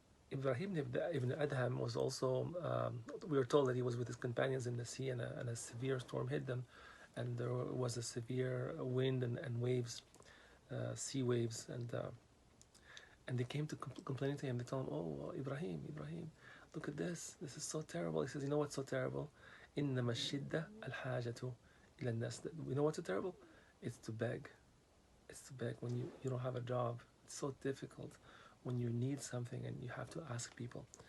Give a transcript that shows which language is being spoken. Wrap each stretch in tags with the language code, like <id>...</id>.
<en>Ibrahim ibn Adham was also, we were told that he was with his companions in the sea, and a severe storm hit them, and there was a severe wind and waves, sea waves, and they came to complaining to him. They told him, "Oh, Ibrahim, look at this. This is so terrible." He says, "You know what's so terrible?</en> <ar>إنما الشدة الحاجة إلى الناس."</ar> <en>You know what's so terrible? It's to beg. It's to beg when you don't have a job. It's so difficult when you need something and you have to ask people.</en>